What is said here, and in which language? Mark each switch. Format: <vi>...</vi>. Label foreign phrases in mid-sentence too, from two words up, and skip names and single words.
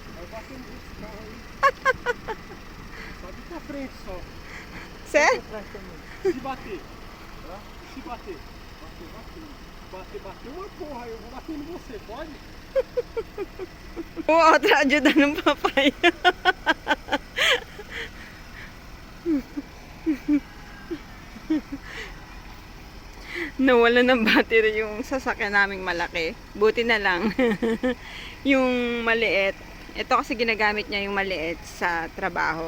<pt>Vai bater nesse carro aí. Só de pra frente só. Sério? Se bater, tá? Se bater. Bater uma porra, eu vou bater em você, pode? O outro ajudando o papai.</pt> <tl>Nawala ng battery yung sasakyan naming malaki. Buti na lang. Yung maliit. Ito kasi ginagamit niya yung maliit sa trabaho.</tl>